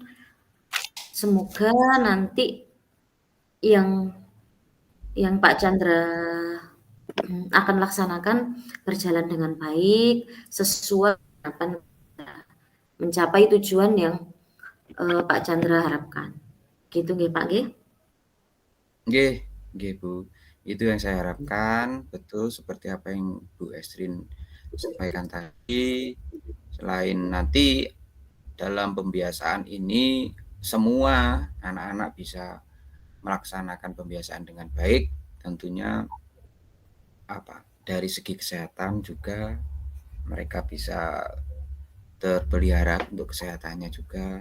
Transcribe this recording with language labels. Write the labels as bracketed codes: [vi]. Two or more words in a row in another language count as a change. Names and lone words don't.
[id] Semoga nanti yang Pak Chandra akan laksanakan berjalan dengan baik, sesuai harapan kita, mencapai tujuan yang Pak Chandra harapkan. Gitu nggih Pak nggih? Nggih, nggih Bu. Itu yang saya harapkan, betul seperti apa yang Bu Estrin sampaikan tadi. Selain nanti dalam pembiasaan ini semua anak-anak bisa melaksanakan pembiasaan dengan baik, tentunya dari segi kesehatan juga mereka bisa terpelihara untuk kesehatannya juga.